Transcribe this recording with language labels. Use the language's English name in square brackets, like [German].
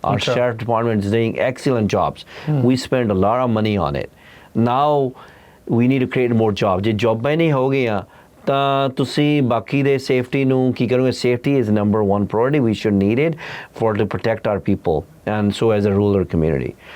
[English] Our sheriff department is doing excellent jobs. We spend a lot of money on it. Now we need to create more jobs. [Punjabi] ਜੇ ਜੌਬਾਂ ਹੀ ਨਹੀਂ ਹੋ ਗਈਆਂ ਤਾਂ ਤੁਸੀਂ ਬਾਕੀ ਦੇ ਸੇਫਟੀ ਨੂੰ ਕੀ ਕਰੋਗੇ? [English] Safety is number one priority. We should need it to protect our people and so as a rural community.